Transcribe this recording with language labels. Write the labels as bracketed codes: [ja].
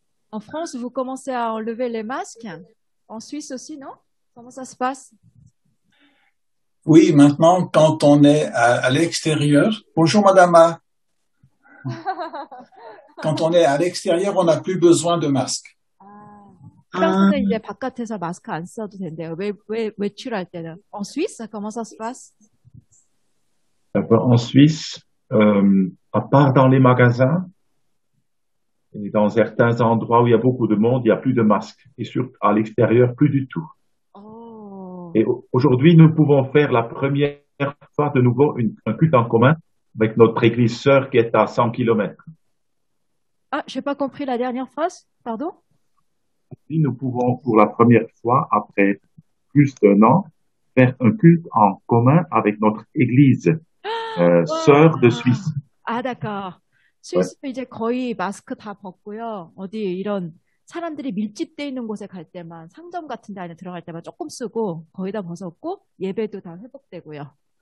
[fr] En France, vous commencez à enlever les masques. En Suisse aussi, non? Comment ça se passe? Oui, maintenant, quand on est à l'extérieur, bonjour Madame A. Quand on est à l'extérieur, on n'a plus besoin de masque. [ko] 프랑스는 이제 바깥에서 마스크 안 써도 된대요. 왜 외출할 때는? [fr] En Suisse, comment ça se passe? En Suisse, à part dans les magasins et dans certains endroits où il y a beaucoup de monde, il n'y a plus de masques. Et à l'extérieur, plus du tout. Oh. Et aujourd'hui, nous pouvons faire la première fois de nouveau un culte en commun avec notre église sœur qui est à 100 km. Ah, j'ai pas compris la dernière phrase. Pardon? Aujourd'hui, nous pouvons pour la première fois, après plus d'1 an, faire un culte en commun avec notre église sœur de Suisse. 아, d'accord. [ko] 스위스 이제 거의 마스크 다 벗고요. 어디 이런 사람들이 밀집돼 있는 곳에 갈 때만 상점 같은 데 안에 들어갈 때만 조금 쓰고 거의 다 벗었고 예배도 다 회복되고요.